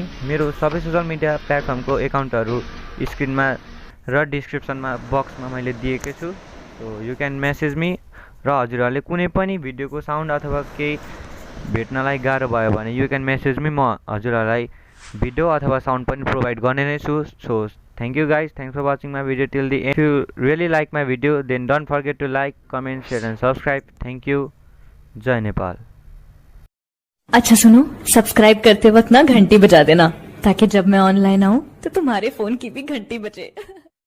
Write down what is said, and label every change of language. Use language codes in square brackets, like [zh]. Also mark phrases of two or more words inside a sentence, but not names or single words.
[ne] मेरो सबै सोसल मिडिया प्लेटफर्मको एकाउन्टहरू स्क्रिनमा र डिस्क्रिप्सनमा बक्समा मैले दिएकै छु। [en] So you can message me [ne] र हजुरहरूले कुनै पनि भिडियोको साउन्ड अथवा केही भेट्नलाई गाह्रो भयो भने [en] you can message me, [ne] म हजुरहरूलाई भिडियो अथवा साउन्ड पनि प्रोभाइड गर्ने नै छु। [en] So thank you guys, thanks for watching my video till the end. If you really like my video then don't forget to like, Comment, share and subscribe. Thank you. [ne] जय नेपाल। [hi] अच्छा सुनो, सब्सक्राइब करते वक्त ना घंटी बजा देना ताकि जब मैं ऑनलाइन आऊँ तो तुम्हारे फोन की भी घंटी बजे।